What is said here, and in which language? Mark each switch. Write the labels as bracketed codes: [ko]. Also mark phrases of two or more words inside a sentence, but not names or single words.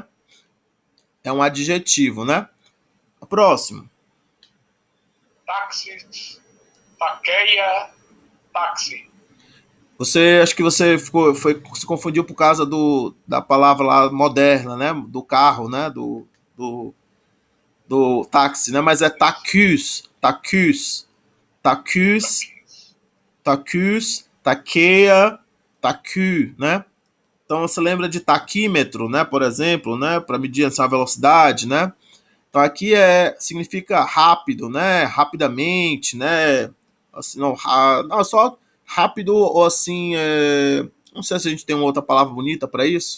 [pt] É um adjetivo, né? Próximo. [el] ταχύς, ταχεῖα, ταχύ. [pt] Acho que você se confundiu por causa da palavra lá moderna, né? Do carro, né? Do, do táxi, né? Mas é [el] ταχύς, ταχύς, ταχύς, ταχύς, ταχεῖα, ταχύ, [pt] né? Então você lembra de taquímetro, né? Por exemplo, né? Para medir essa velocidade, né? Então aqui significa rápido, né? Rapidamente, né? Assim, não, só rápido ou assim, não sei se a gente tem uma outra palavra bonita para isso.